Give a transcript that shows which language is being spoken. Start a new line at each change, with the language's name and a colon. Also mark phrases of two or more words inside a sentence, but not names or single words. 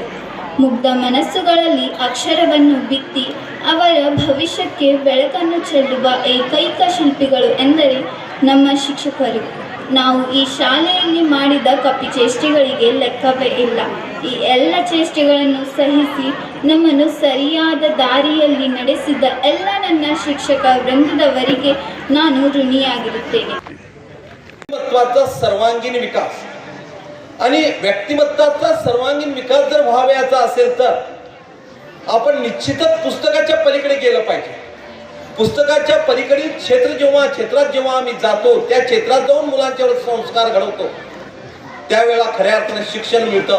Kannada: ಮುಗ್ಧ ಮನಸ್ಸುಗಳಲ್ಲಿ ಅಕ್ಷರವನ್ನು ಬಿತ್ತಿ ಅವರ ಭವಿಷ್ಯಕ್ಕೆ ಬೆಳಕನ್ನು ಚೆಲ್ಲುವ ಏಕೈಕ ಶಿಲ್ಪಿಗಳು ಎಂದರೆ ನಮ್ಮ ಶಿಕ್ಷಕರು. ನಾವು ಈ ಶಾಲೆಯಲ್ಲಿ ಮಾಡಿದ ಕಪಿಚೇಷ್ಟೆಗಳಿಗೆ ಲೆಕ್ಕವೇ ಇಲ್ಲ. ಈ ಎಲ್ಲ ಚೇಷ್ಟೆಗಳನ್ನು ಸಹಿಸಿ ನಮ್ಮನ್ನು ಸರಿಯಾದ ದಾರಿಯಲ್ಲಿ ನಡೆಸಿದ ಎಲ್ಲ ನನ್ನ ಶಿಕ್ಷಕ ವೃಂದದವರಿಗೆ ನಾನು ಋಣಿಯಾಗಿರುತ್ತೇನೆ.
Marathi: व्यक्तिमत्वाचा सर्वांगीण विकास आणि व्यक्तिमत्वाचा सर्वांगीण विकास जर व्हावयाचा असेल तर आपण निश्चितच पुस्तकाच्या पलीकडे गेलं पाहिजे. पुस्तकाच्या पलीकडील क्षेत्रात जेव्हा आम्ही जातो, त्या क्षेत्रात जाऊन मुलांच्यावर संस्कार घडवतो, त्यावेळेला खऱ्या अर्थाने शिक्षण मिळतं.